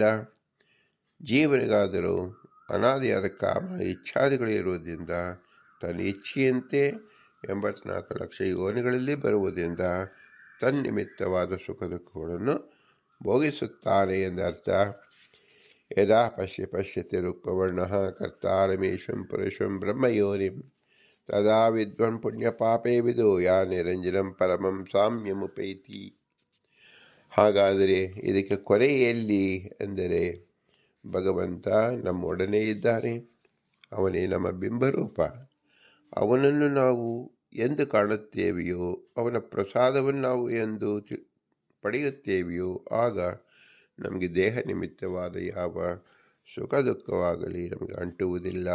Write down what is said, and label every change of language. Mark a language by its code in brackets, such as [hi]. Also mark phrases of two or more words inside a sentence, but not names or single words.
[kn] ಜೀವನಿಗಾದರೂ ಅನಾದಿಯಾದ ಕಾಮ ಇಚ್ಛಾದಿಗಳು ಇರುವುದರಿಂದ ತನ್ನ ಇಚ್ಛೆಯಂತೆ 84 ಲಕ್ಷ ಯೋನಿಗಳಲ್ಲಿ ಬರುವುದರಿಂದ ತನ್ನಿಮಿತ್ತವಾದ ಸುಖ ದುಃಖಗಳನ್ನು ಭೋಗಿಸುತ್ತಾನೆ ಎಂದರ್ಥ. [sa] ಯದಾ ಪಶ್ಯತಿ ರೂಪವರ್ಣ ಕರ್ತಾರಮೇಶಂ ಪುರುಷಂ ಬ್ರಹ್ಮಯೋನಿಂ ತದಾ ವಿದ್ವನ್ ಪುಣ್ಯ ಪಾಪೇ ವಿದು ಯಾ ನಿರಂಜನಂ ಪರಮಂ ಸಾಮ್ಯಮುಪೈತಿ. [kn] ಹಾಗಾದರೆ ಇದಕ್ಕೆ ಕೊನೆ ಎಲ್ಲಿ ಎಂದರೆ ಭಗವಂತ ನಮ್ಮೊಡನೆ ಇದ್ದಾನೆ, ಅವನೇ ನಮ್ಮ ಬಿಂಬರೂಪ. ಅವನನ್ನು ನಾವು ಎಂದು ಕಾಣುತ್ತೇವೆಯೋ, ಅವನ ಪ್ರಸಾದವನ್ನು ನಾವು ಎಂದು ಪಡೆಯುತ್ತೇವೆಯೋ, ಆಗ ನಮಗೆ ದೇಹ ನಿಮಿತ್ತವಾದ ಯಾವ ಸುಖ ದುಃಖವಾಗಲಿ ನಮಗೆ ಅಂಟುವುದಿಲ್ಲ.